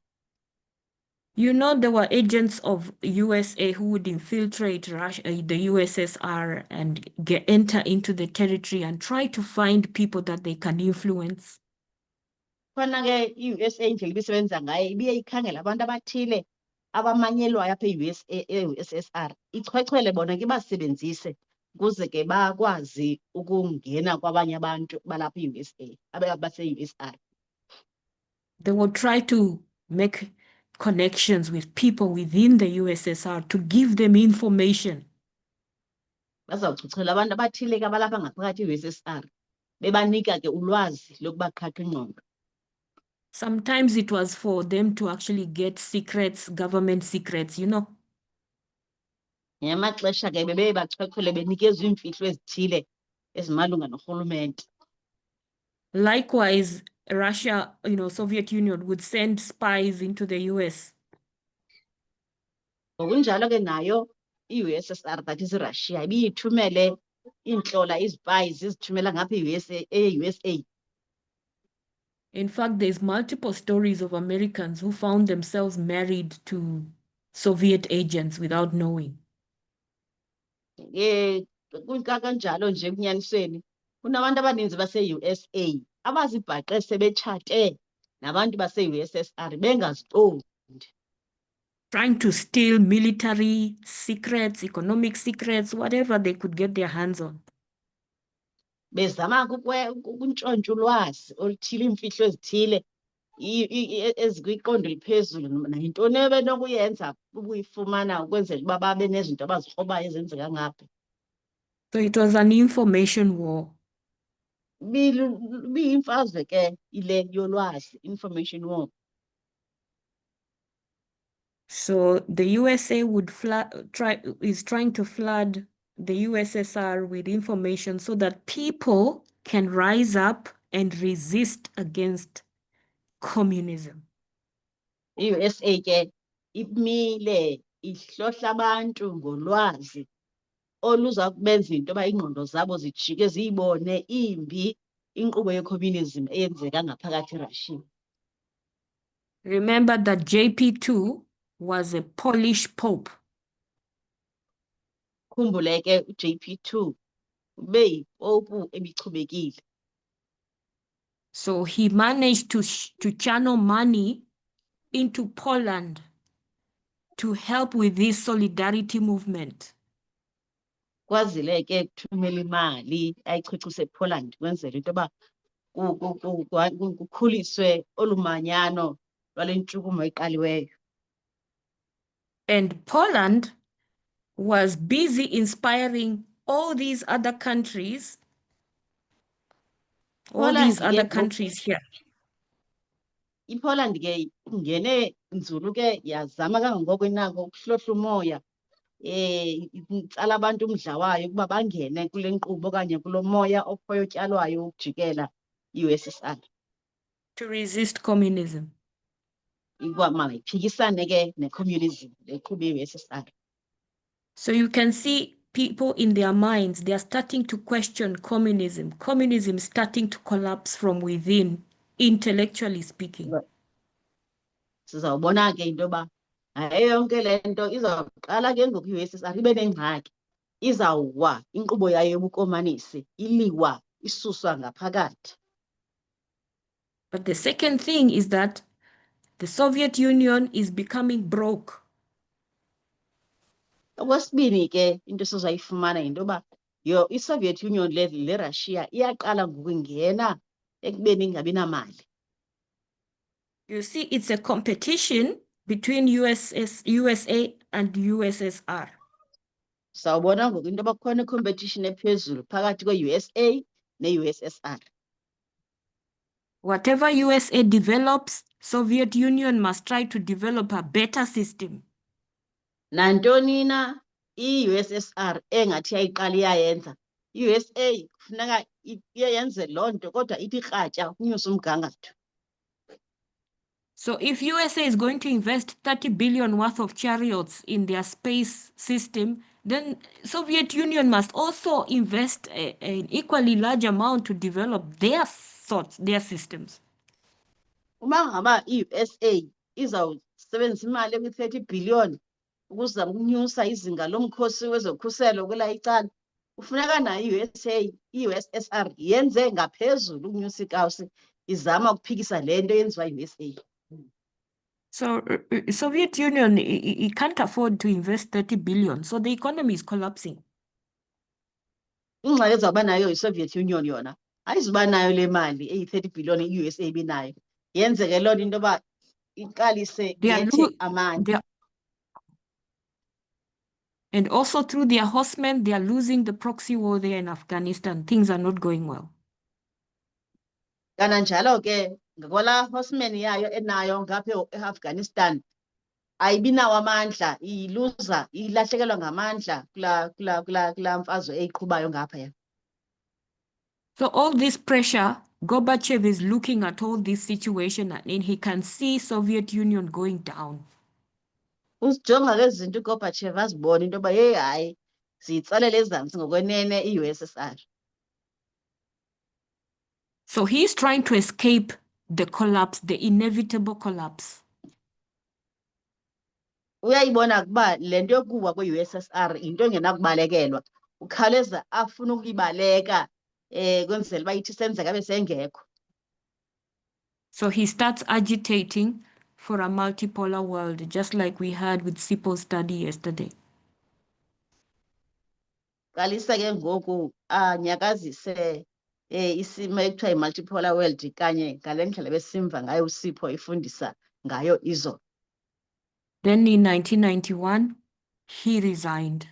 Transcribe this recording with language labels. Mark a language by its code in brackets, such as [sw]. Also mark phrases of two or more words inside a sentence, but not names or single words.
[en] You know, there were agents of USA who would infiltrate Russia, the USSR, and enter into the territory and try to find people that they can influence. [xh] Khona ke i-USA indlela ibisebenza ngayo ibiye ikhangela abantu abathile abamanyelwayo apha e-USSR ichwechwele bona ke basebenzise ukuze ke bakwazi ukungena kwabanye abantu balapha e-USA base-USSR. [en] They will try to make connections with people within the USSR to give them information. [xh] Bazawuchuchela abantu abathile ke abalapha ngaphakathi e-USSR bebanika ke ulwazi lokubaqhaqha ingqondo. [en] Sometimes it was for them to actually get secrets, government secrets, you know. [xh] Ngamaxesha ke bebe bachwekhwele benikezwe iimfihlo ezithile ezimalunga norhulumente. [en] Likewise, Russia, Soviet Union would send spies into the US. [xh] Ngokunjalo ke nayo i-USSR, [en] that is [xh] iRussia, ibiyithumele iintlola izipayi zizithumela ngapha e-USA. [en] In fact, there's multiple stories of Americans who found themselves married to Soviet agents without knowing. [xh] Kanjalo nje kunyanisweni kunabantu abaninzi base-USA abazibhaqe sebetshate nabantu base-USSR bengaziqondi. [en] Trying to steal military secrets, economic secrets, whatever they could get their hands on. [xh] Bezama ukuntshontsha ulwazi oluthile, iimfihlo ezithile ezikwiqondo eliphezulu, nayintoni ebenokuyenza ukuyifumana ukwenzela uba babe nezinto abazikrobayo ezenzeka ngapha. [en] So it was an information war. [xh] Biyimfazwe ke ile yolwazi, [en] information war. So the USA is trying to flood the USSR with information so that people can rise up and resist against communism. [xh] I-USA ke imile ihlohla abantu ngolwazi oluza kubenza into yoba ingqondo zabo zijike ziyibone imbi inkqubo ye-communism eyenzeka ngaphakathi eRussia. [en] Remember that JP2 was a Polish pope. [xh] Khumbule ke uJP2 ube yipopu ebichubekile. [en] So he managed to channel money into Poland to help with this solidarity movement. [xh] Kwazile ke ukuthumela imali ayichithise ePoland kwenzela into yoba kukhuliswe olumanyano lwale ntshukumo eqaliweyo. [en] And Poland was busy inspiring all these other countries, here. [xh] IPoland ke ingene nzulu ke yazama kangangoko inako ukuhlohla umoya itsala abantu umdla wayo ukuba bangene kule nkqubo okanye kulo moya okhoyo otyalwayo ukujikela i-USSR. [en] To resist communism. [xh] Mayiphikisane ke ne-communism, le nkqubo ye-USSR. [en] So you can see people in their minds, they are starting to question communism. Communism starting to collapse from within, intellectually speaking. [xh] Sizawubona ke into yoba hayi yonke le nto izawuqala ke ngoku i-USSR ibe nengxaki, izawuwa inkqubo yayo yobukomanisi, iliwa isuswa ngaphakathi. [en] But the second thing is that the Soviet Union is becoming broke. [xh] Okwesibini ke into esizayifumana yinto yoba i-Soviet Union le Russia iyaqala ngoku ingena ekubeni ingabi namali. [en] You see, it's a competition between USA and USSR. [xh] Sawubona ngoku into yoba kukhona i-competition ephezulu phakathi kwe-USA ne-USSR. [en] Whatever USA develops, Soviet Union must try to develop a better system. [xh] Nantoni na i-USSR engathi yayiqala iyayenza, i-USA kufuneka iyenze loo nto kodwa ithi kratya ukunyusa umgangatho. [en] So if USA is going to invest 30 billion worth of chariots in their space system, then Soviet Union must also invest an equally large amount to develop their systems. [xh] Uma ngaba i-USA izawusebenzisa imali ekwi-30 billion ukuzama ukunyusa izinga lomkhosi wezokhuselo kwelaa icala, kufuneka nayo i-USSR yenze ngaphezulu ukunyusa ikawusi izama ukuphikisa le nto yenziwa yi-USA. [en] So Soviet Union, it can't afford to invest 30 billion. So the economy is collapsing. [xh] Ingxaki ezawuba nayo i-Soviet Union yona ayizuba nayo le mali eyi-30 billion i-USA ibinayo. Yenzeke loo nto into yoba iqalise yethe amandla. [en] And also through their horsemen, they are losing the proxy war there in Afghanistan. Things are not going well. [xh] Kananjalo ke ngokwala horsemen yayo enayo ngapha e-Afghanistan ayibinawo amandla, ilahlekelwa ngamandla kula mfazwe eyiqhubayo ngapha. [en] So all this pressure, Gorbachev is looking at all this situation and he can see Soviet Union going down. [xh] Usijonga ke zinto uGorbachev azibona into yoba yeyi hayi ziyitsalela ezantsi ngokwenene i-USSR. [en] So he's trying to escape the collapse, the inevitable collapse. [xh] Uyayibona kuba lento yokuwa kwe-USSR into engenakubalekelwa. Ukhawuleza afuna ukuyibaleka kwenzela uba ithi senzeka besengekho. [en] So he starts agitating for a multipolar world, just like we had with Sipo's study yesterday. [xh] Qalisa ke ngoku anyakazise isimo ekuthiwa yi- [en] multipolar world [xh] kanye ngale ndlela besimva ngayo uSipho ifundisa ngayo izolo. [en] Then in 1991, he resigned.